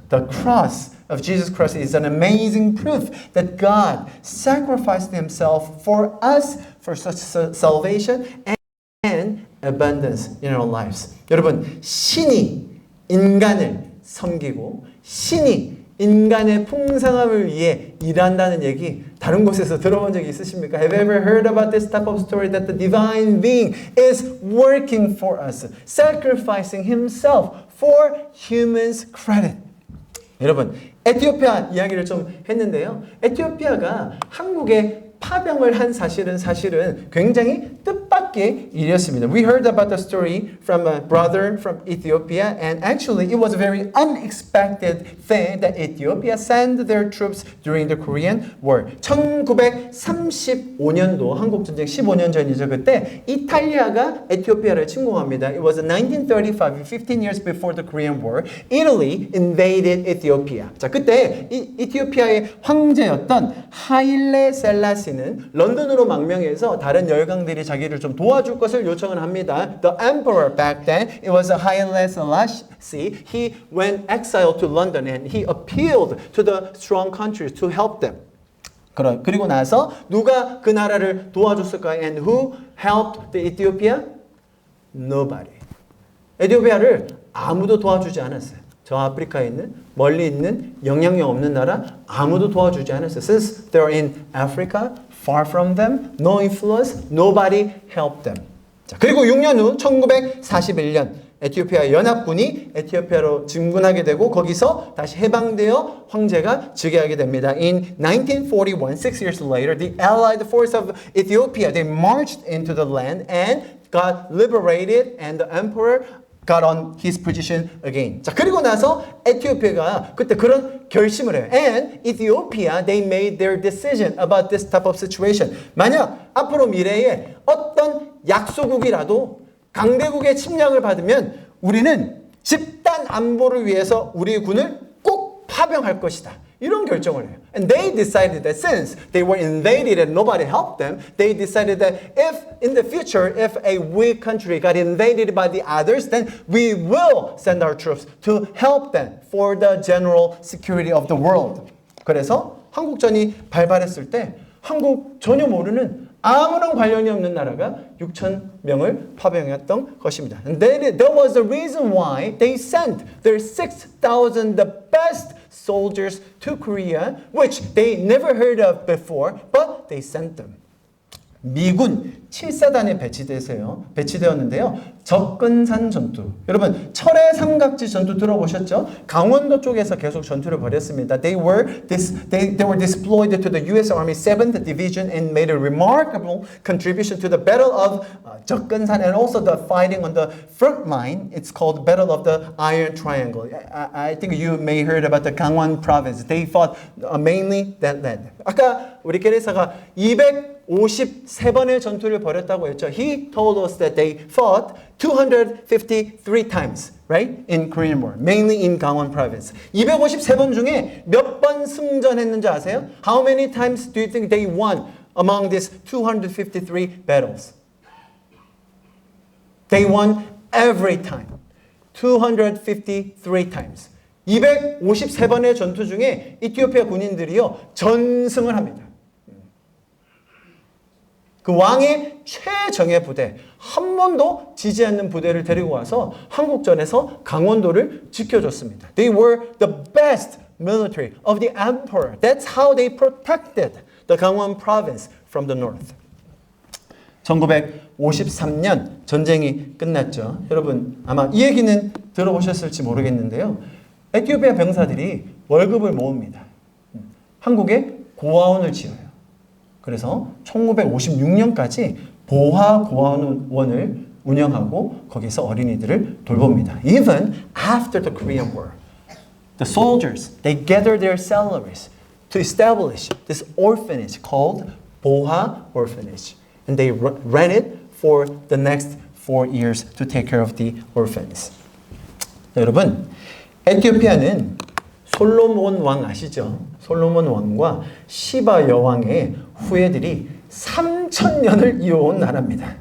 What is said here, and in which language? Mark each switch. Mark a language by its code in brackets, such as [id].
[en] The cross of Jesus Christ is an amazing proof that God sacrificed Himself for us for such salvation and abundance in our lives. [ko] 여러분, 신이 인간을 섬기고 신이 인간의 풍성함을 위해 일한다는 얘기 다른 곳에서 들어본 적이 있으십니까? [en] Have you ever heard about this type of story that the divine being is working for us, sacrificing himself for humans' credit? [ko] 여러분, 에티오피아 이야기를 좀 했는데요. 에티오피아가 한국에 파병을 한 사실은 굉장히 뜻밖의 일이었습니다. [en] We heard about the story from a brother from Ethiopia, and actually it was a very unexpected thing that Ethiopia sent their troops during the Korean War. [ko] 1935년도 한국전쟁 15년 전이죠. 그때 이탈리아가 에티오피아를 침공합니다. [en] It was 1935, 15 years before the Korean War. Italy invaded Ethiopia. [ko] 자, 그때 이티오피아의 황제였던 하일레 셀라시는 런던으로 망명해서 다른 열강들이 자기를 좀 도와줄 것을 요청을 합니다. [en] The emperor back then, it was Haile Selassie. He went exiled to London and he appealed to the strong countries to help them. [ko] 그리고 나서 누가 그 나라를 도와줬을까요? [en] And who helped the Ethiopia? Nobody. [ko] 에티오피아를 아무도 도와주지 않았어요. 저 아프리카에 있는 멀리 있는 영향력 없는 나라 아무도 도와주지 않았어요. [en] Since they're in Africa, far from them, no influence, nobody helped them. [ko] 자, 그리고 6년 후 1941년 에티오피아 연합군이 에티오피아로 진군하게 되고 거기서 다시 해방되어 황제가 즉위하게 됩니다. [en] In 1941, 6 years later, the Allied force of Ethiopia, they marched into the land and got liberated and the emperor got on his position again. [ko] 자, 그리고 나서 에티오피아가 그때 그런 결심을 해요. [en] And Ethiopia, they made their decision about this type of situation. [ko] 만약 앞으로 미래에 어떤 약소국이라도 강대국의 침략을 받으면 우리는 집단 안보를 위해서 우리 군을 꼭 파병할 것이다. 이런 결정을 해요. [en] And they decided that since they were invaded and nobody helped them, they decided that if in the future, if a weak country got invaded by the others, then we will send our troops to help them for the general security of the world. [ko] 그래서 한국전이 발발했을 때 한국 전혀 모르는 아무런 관련이 없는 나라가 6,000명을 파병했던 것입니다. [en] And that was the reason why they sent their 6,000 the best soldiers to Korea, which they never heard of before, but they sent them. [ko] 미군 7사단에 배치되었는데요. 접근산 전투. 여러분, 철의 삼각지 전투 들어보셨죠? 강원도 쪽에서 계속 전투를 벌였습니다. [en] They were deployed to the U.S. Army 7th Division and made a remarkable contribution to the Battle of 접근산 and also the fighting on the front line. It's called Battle of the Iron Triangle. I think you may heard about the Gangwon province. They fought mainly that land. [ko] 아까 우리 게레사가 253번의 전투를 벌였다고 했죠. [en] He told us that they fought 253 times, right? In Korean War, mainly in Gangwon province. [ko] 253번 중에 몇 번 승전했는지 아세요? [en] How many times do you think they won among these 253 battles? They won every time. 253 times. [ko] 253번의 전투 중에 이티오피아 군인들이요 전승을 합니다. 그 왕의 최정예 부대, 한 번도 지지 않는 부대를 데리고 와서 한국전에서 강원도를 지켜줬습니다. [en] They were the best military of the emperor. That's how they protected the Gangwon province from the north. [ko] 1953년 전쟁이 끝났죠. 여러분 아마 이 얘기는 들어보셨을지 모르겠는데요. 에티오피아 병사들이 월급을 모읍니다. 한국에 고아원을 지어요. 그래서 1956년까지 보화고아원을 운영하고 거기서 어린이들을 돌봅니다. [en] Even after the Korean War, the soldiers, they gathered their salaries to establish this orphanage called 보화 orphanage. And they ran it for the next 4 years to take care of the orphans. [ko] 여러분, 에티오피아는 솔로몬 왕 아시죠? 솔로몬 왕과 시바 여왕의 후예들이 3,000년을 이어온 나라입니다.